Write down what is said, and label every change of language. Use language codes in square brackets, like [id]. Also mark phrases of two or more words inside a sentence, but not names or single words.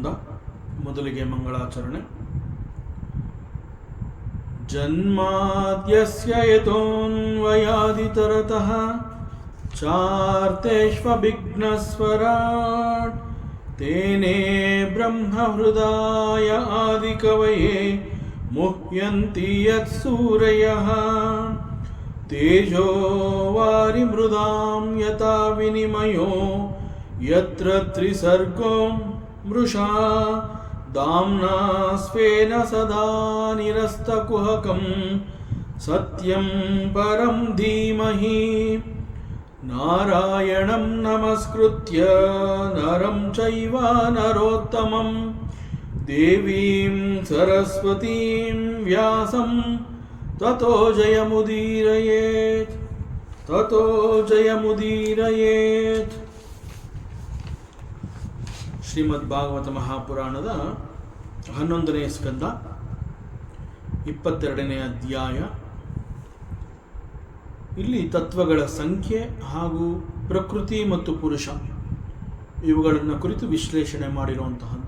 [kn] ಮೊದಲಿಗೆ ಮಂಗಳಾಚರಣೆ. [sa] ಜನ್ಮಾದ್ಯಸ್ಯ ಯತೋನ್ವಯಾದಿತರತಃ ಚಾರ್ತೇಷ್ವಭಿಘ್ನಸ್ವರಾಟ್ ತೇನೇ ಬ್ರಹ್ಮಹೃದಾಯ ಆದಿಕವಯೇ ಮುಹ್ಯಂತಿ ಯತ್ಸೂರಯಃ ತೇಜೋ ವಾರಿಮೃದಾಂ ಯಥಾ ವಿನಿಮಯೋ ಯತ್ರ ತ್ರಿಸರ್ಗೋ ಮೃಷಾ ದಾಮ್ನಾ ಸ್ವೇನ ಸದಾ ನಿರಸ್ತಕುಹಕಂ ಸತ್ಯಂ ಪರಂ ಧೀಮಹಿ. ನಾರಾಯಣಂ ನಮಸ್ಕೃತ್ಯ ನರಂ ಚೈವ ನರೋತ್ತಮಂ ದೇವೀಂ ಸರಸ್ವತೀಂ ವ್ಯಾಸಂ ತತೋ ಜಯಮುದೀರಯೇತ್ ತತೋ ಜಯಮುದೀರಯೇತ್. [kn] ಶ್ರೀಮದ್ ಭಾಗವತ ಮಹಾಪುರಾಣದ 11ನೇ ಸ್ಕಂದ 22ನೇ ಅಧ್ಯಾಯ. ಇಲ್ಲಿ ತತ್ವಗಳ ಸಂಖ್ಯೆ ಹಾಗೂ ಪ್ರಕೃತಿ ಮತ್ತು ಪುರುಷ ಇವುಗಳನ್ನು ಕುರಿತು ವಿಶ್ಲೇಷಣೆ ಮಾಡಿರುವಂತಹದ್ದು.